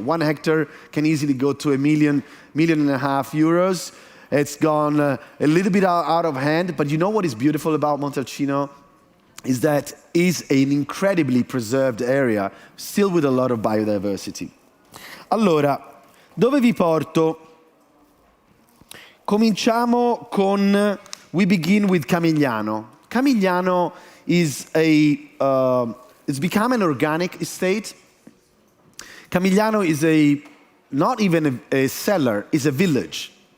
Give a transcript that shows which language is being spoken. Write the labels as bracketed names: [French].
[English] 1 hectare can easily go to €1.5 million. It's gone a little bit out of hand, but you know what is beautiful about Montalcino? Is that it's an incredibly preserved area, still with a lot of biodiversity. [Italian] Allora, dove vi porto? Cominciamo con, [English] we begin with Camigliano. Camigliano is it's become an organic estate. Camigliano is not even a cellar, it's a village.